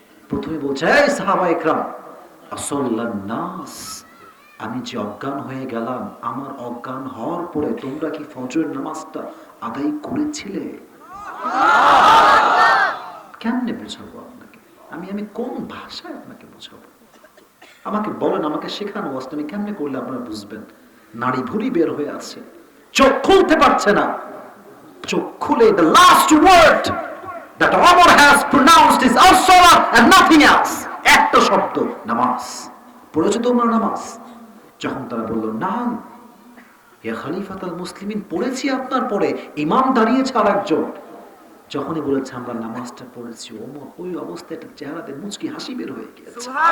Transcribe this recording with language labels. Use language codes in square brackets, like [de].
[bn] প্রথমে বলছে, এই সাহাবা ইকরাম, আসল্লান নাস, আমি যে অজ্ঞান হয়ে গেলাম, আমার অজ্ঞান হওয়ার পরে তোমরা কি ফজর নামাজটা আদায় করেছিলে? কেমনে বোঝাবো আপনাকে? আমি কোন ভাষায় আপনাকে বোঝাবো? আমাকে বলেন, আমাকে শেখানো অবস্থা আমি কেমনে করলে আপনারা বুঝবেন? নাড়ি ভুঁড়ি বের হয়ে আছে, চোখ খুলতে পারছে না। চোখ খুলে [en] the last word that Umar has pronounced is as-salah and nothing else. [bn] একটা শব্দ, নামাজ। পড়েছো তোমরা নামাজ? যখন তারা বলল না ইয়া খলিফাতুল মুসলিমিন, পড়েছি আপনার পরে, ইমাম দাঁড়িয়েছে আর একজন। যখনই বলেছে আমরা নামাজটা পড়েছি, ওমর ওই অবস্থায় একটা চেহারাতে মুচকি হাসি বের হয়ে গিয়েছে।